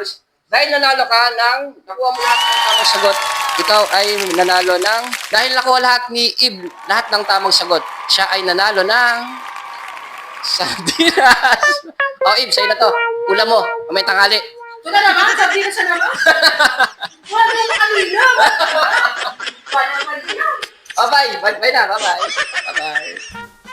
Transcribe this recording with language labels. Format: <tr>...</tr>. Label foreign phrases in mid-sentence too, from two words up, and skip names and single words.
<tl>Dahil nanalo ka ng, nakuha mo lahat ng tamang sagot, ikaw ay nanalo ng, dahil nakuha lahat ni Eve, lahat ng tamang sagot, siya ay nanalo ng sardinas. O, Eve, sa'yo na to. Ulam mo, may tanghali. Ito na naman, sardinas na naman. Wala na kanina. Wala na kanina. Bye-bye. Bye na. Bye-bye. Bye-bye.</tl>